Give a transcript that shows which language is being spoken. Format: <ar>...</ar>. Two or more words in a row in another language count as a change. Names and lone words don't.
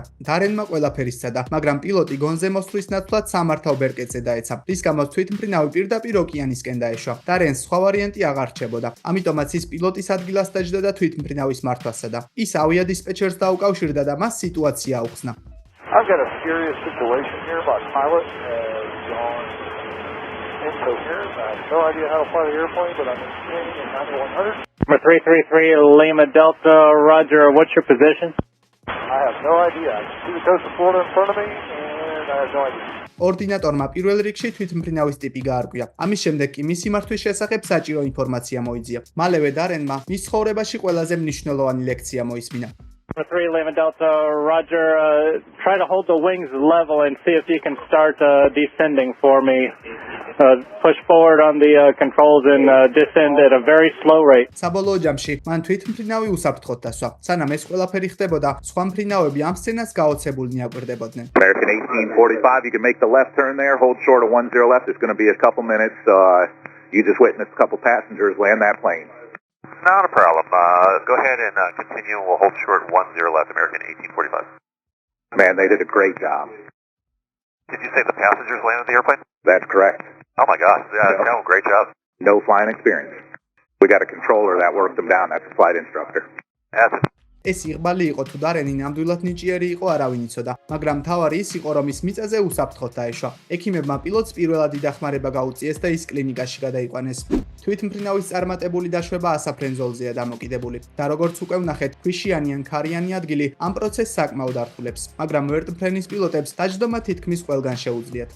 <ka>დარენმა ყველაფერი სცადა, მაგრამ პილოტი გონზე მოსვლის ნაცვლად სამართავ ბერკეტზე დაეცა, რის გამოც თვითმფრინავი პირდაპირ ოკეანისკენ დაეშვა. დარენს სხვა ვარიანტი აღარ რჩებოდა. ამიტომაც ის პილოტის ადგილას დაჯდა და თვითმფრინავის მართვას სცადა. ის ავიადისპეჩერს დაუკავშირდა და მას სიტუაცია აუხსნა.</ka> <en>I've got a serious situation here. My pilot has gone incoherent. I have no idea how to fly the airplane, but I'm maintaining at 9100. 333 Lima Delta, Roger. What's your position? I have no idea. I can see the coast of Florida in front of me, and I have no idea.</en> <ka>ორდინატორმა პირველ რიგში თვითმფრინავის ტიპი გაარკვია. ამის შემდეგ კი მისი მართვის შესახებ საჭირო ინფორმაცია მოიძია. მალევე დარენმა მის ცხოვრებაში ყველაზე მნიშვნელოვანი ლექცია მოისმინა.</ka> <en>3 Lima Delta, Roger. Try to hold the wings level and see if you can start descending for me. Push forward on the controls and descend at a very slow rate.</en> <ka>საბოლოო ჯამში მან თვითმფრინავი უსაფრთხოდ დასვა. სანამ ეს ყველაფერი ხდებოდა, სხვა მფრინავები ამ სცენას გაოცებულნი აკვირდებოდნენ.</ka> <en>American 1845, you can make the left turn there, hold short of 10 left. It's going to be a couple minutes. You just witnessed a couple passengers land that plane. Not a problem. Go ahead and continue. We'll hold short 10 left, American 1845. Man, they did a great job. Did you say the passengers landed the airplane? That's correct. Oh my gosh, yeah, no, great job. No flying experience. We got a controller that worked them down. That's a flight instructor. That's it.</en> <ka>ეს იღბალი იყო თუ დარენი ნამდვილად ნიჭიერი იყო არავინ იცოდა, მაგრამ მთავარი ის იყო რომ ის მიწაზე უსაფრთხოდ დაეშვა. ექიმებმა პილოტს პირველადი დახმარება გაუწიეს და ის კლინიკაში გადაიყვანეს. თვითმფრინავის წარმატებული დაშვება ასაფრენ ზოლზეა დამოკიდებული და როგორც უკვე ვნახეთ, ქვიშიანი ან ქარიანი ადგილი ამ პროცესს საკმაოდ ართულებს, მაგრამ ვერტმფრენის პილოტებს დაჯდომა თითქმის ყველგან შეუძლიათ.</ka>